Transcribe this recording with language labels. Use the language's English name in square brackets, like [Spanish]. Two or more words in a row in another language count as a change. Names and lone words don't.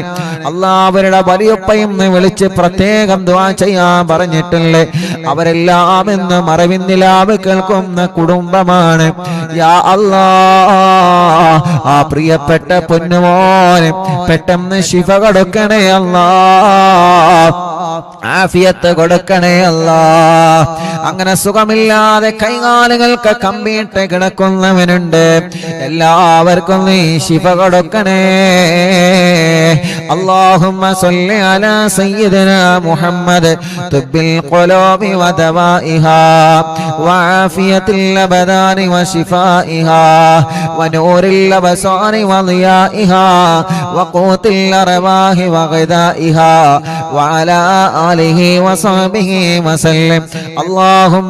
[Malayalam] അല്ലാഹുവരുടെ വലിയപ്പയും വിളിച്ച് പ്രത്യേകം ദുആ ചെയ്യാൻ പറഞ്ഞിട്ടുണ്ട് അവരെല്ലാം ഇന്ന് മറവിന്ദിലാവ് കേൾക്കുന്ന കുടുംബമാണ് [Arabic] يا الله [Malayalam] ആ പ്രിയപ്പെട്ട പൊന്നുമോനെ പെട്ടെന്ന് ശിഫ കൊടുക്കണേ അല്ലാഹ് ആഫിയത്ത് കൊടുക്കണേ അല്ലാഹ് അങ്ങനെ സുഖമില്ലാതെ കൈകാലുകൾക്ക് കമ്പിയിട്ട് കിടക്കുന്നവനുണ്ട് എല്ലാവർക്കും നീ ശിഫ കൊടുക്കണേ [Arabic] اللهم صل على سيدنا محمد طب القلوب ودوائها وعافية الأبدان وشفائها ونور الأبصار وضيائها وقوت الأرواح وغذائها وعلى آله وصحبه وسلم اللهم